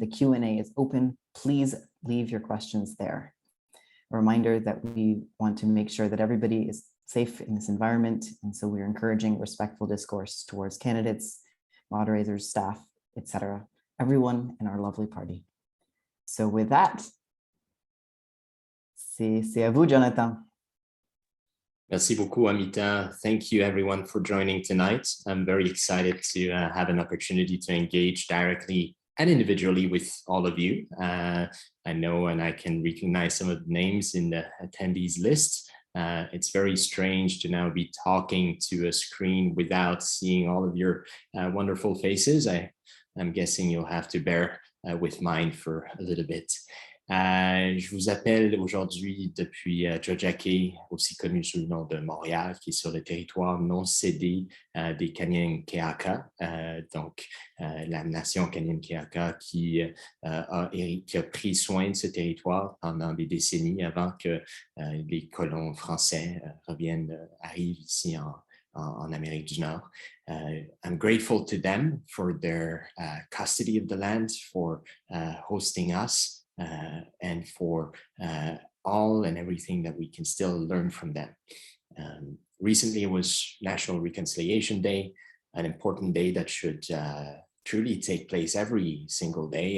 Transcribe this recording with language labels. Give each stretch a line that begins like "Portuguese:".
English: The Q&A is open. Please leave your questions there. A reminder that we want to make sure that everybody is safe in this environment, and so we're encouraging respectful discourse towards candidates, moderators, staff, etc., everyone in our lovely party. So with that,
French: c'est à vous,
English: Jonathan.
French: Merci beaucoup, Amita.
English: Thank you, everyone, for joining tonight. I'm very excited to have an opportunity to engage directly and individually with all of you. I know and I can recognize some of the names in the attendees list. It's very strange to now be talking to a screen without seeing all of your wonderful faces. I'm guessing you'll have to bear with mine for a little bit.
French: Je vous appelle aujourd'hui depuis Jojake, aussi connu sous le nom de Montréal, qui est sur le territoire non cédé des Kanien'kehá:ka, donc la nation Kanien'kehá:ka qui a pris soin de ce territoire pendant des décennies avant que les colons français arrivent ici en Amérique du Nord.
English: I'm grateful to them for their custody of the land, for hosting us, and for all and everything that we can still learn from them. Recently, it was National Reconciliation Day, an important day that should truly take place every single day.